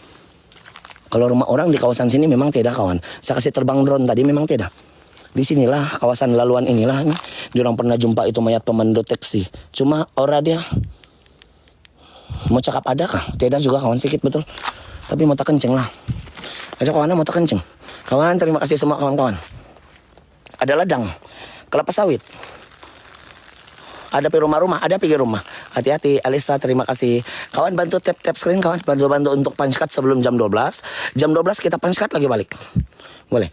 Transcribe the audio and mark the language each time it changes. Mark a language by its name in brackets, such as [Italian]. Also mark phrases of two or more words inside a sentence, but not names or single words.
[Malay] Kalau rumah orang di kawasan sini memang tidak kawan. Saya kasih terbang drone tadi memang tidak. Di sinilah kawasan laluan inilah nih. Diorang pernah jumpa itu mayat pemandu taksi. Cuma aura dia mau cakap ada kah? Tidak juga kawan, sedikit betul. Tapi mau tak kenceng lah. Aja kawan mau tak kenceng. Kawan terima kasih semua kawan-kawan. Ada ladang, kelapa sawit. Ada pergi rumah-rumah, ada pergi rumah. Hati-hati, Alisa terima kasih. Kawan bantu [English] tap-tap screen [Malay] kawan, bantu-bantu untuk [English] punch card [Malay] sebelum jam 12. Jam 12 kita [English] punch card [Malay] lagi balik. Boleh.